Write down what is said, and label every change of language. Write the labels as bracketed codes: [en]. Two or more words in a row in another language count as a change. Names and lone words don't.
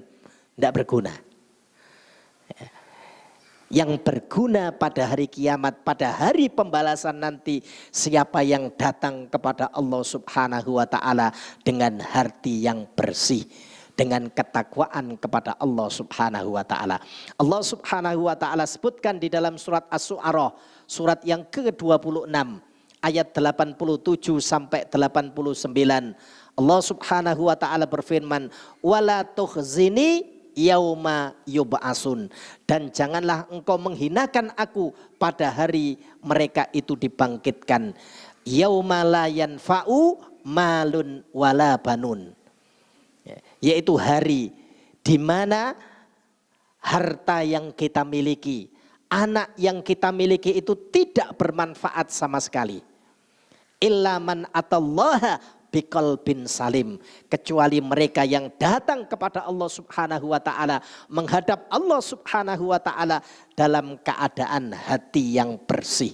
[id] Tidak berguna. Yang berguna pada hari kiamat, pada hari pembalasan nanti, siapa yang datang kepada Allah [ar] سبحانه وتعالى [id] dengan hati yang bersih, dengan ketakwaan kepada Allah [ar] سبحانه وتعالى. [id] Allah [ar] سبحانه وتعالى [id] sebutkan di dalam surat As-Su'ara, surat yang ke-26 ayat 87 sampai 89. Allah [ar] سبحانه وتعالى [id] berfirman, [ar] ولا تخزني يوم يبعثون, [id] dan janganlah engkau menghinakan aku pada hari mereka itu dibangkitkan. [ar] يوم لا ينفع مال ولا بنون, [id] yaitu hari di mana harta yang kita miliki, anak yang kita miliki itu tidak bermanfaat sama sekali. [ar] إلا من أتى الله بقلب سليم, [id] kecuali mereka yang datang kepada Allah [ar] سبحانه وتعالى, [id] menghadap Allah [ar] سبحانه وتعالى [id] dalam keadaan hati yang bersih.